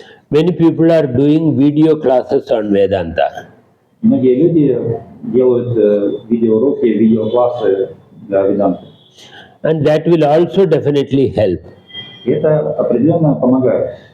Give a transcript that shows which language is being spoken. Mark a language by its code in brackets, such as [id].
[en] Many people are doing video classes on Vedanta. [ru] Многие люди делают видеоуроки, видеоклассы для Веданты. [en] And that will also definitely help. [ru] И это определенно помогает.